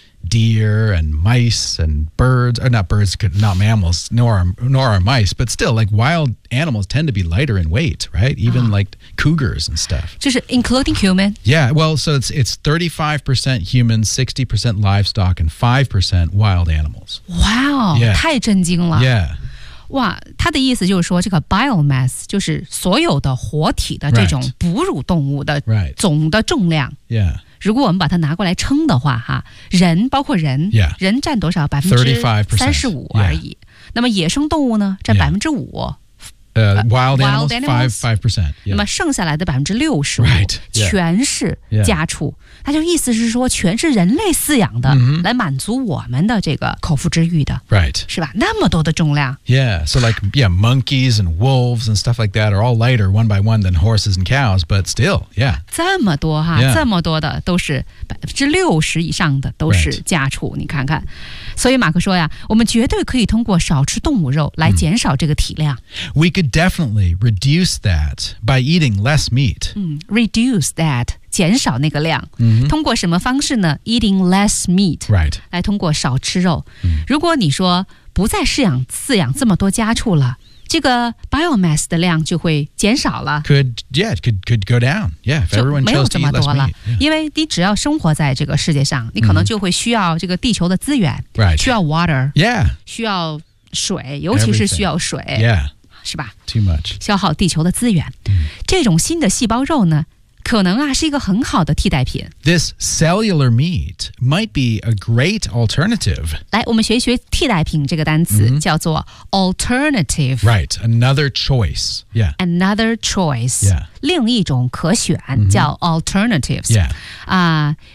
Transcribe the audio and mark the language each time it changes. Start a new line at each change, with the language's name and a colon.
English: deer and mice and birds, or not birds, not mammals, nor are mice, but still, like, wild animals tend to be lighter in weight, right? Even like cougars and stuff. Just including human? Yeah, well, so it's 35% human, 60% livestock, and 5% wild animals. Wow, yeah.
Chinese: 太震惊了。
English: Yeah.
Chinese: 哇，他的意思就是说这个 biomass 就是所有的活体的这种哺乳动物的总的重量。
English: Right. Yeah.
Chinese: 如果我们把它拿过来称的话哈，人包括人、
English: yeah.
Chinese: 人占多少？35%而已。
English: Yeah.
Chinese: 那么野生动物呢占5%、
English: yeah. Wild animals, 5%、yeah.
Chinese: 那么剩下来的65%、
English: right. yeah.
Chinese: 全是家畜、
English: yeah.
Chinese: 它就意思是说全是人类饲养的、
English: mm-hmm.
Chinese: 来满足我们的这个口腹之欲的、
English: right.
Chinese: 是吧，那么多的重量
English: yeah so like yeah monkeys and wolves and stuff like that are all lighter one by one than horses and cows but still yeah
Chinese: 这么多哈、
English: yeah.
Chinese: 这么多的都是60%以上的都是家畜、
English: right.
Chinese: 你看看，所以马克说呀，我们绝对可以通过少吃动物肉来减少这个体量、
English: mm. We couldDefinitely reduce that by eating less meat.、 Mm, reduce that,
Chinese: 减少那个量、
English: mm-hmm.
Chinese: 通过什么方式呢 ?
English: Eating less meat. Right.
Chinese: 来通过少吃肉。Mm. 如果你说不再饲养这么多家畜了这个 biomass 的量就会减少了。
English: Could, yeah, it could go down. Yeah, if everyone chose to eat less meat.
Chinese: 没有这么多了。因为你只要生活在这个世界上、mm-hmm. 你可能就会需要这个地球的资源。
English: Right.
Chinese: 需要 water.
English: Yeah.
Chinese: 需要水尤其是需要水。
English: Everything. Yeah.
Chinese: 是吧
English: Too much.
Chinese: 消耗地球的资源、
English: mm.
Chinese: 这种新的细胞肉呢可能啊是一个很好的替代品
English: This cellular meat might be a great alternative
Chinese: 来我们学一学替代品这个单词、mm-hmm. 叫做 alternative
English: Right, another choice、yeah. Another choice、 yeah.
Chinese: 另一种可选、mm-hmm. 叫 alternatives
English: Yeah、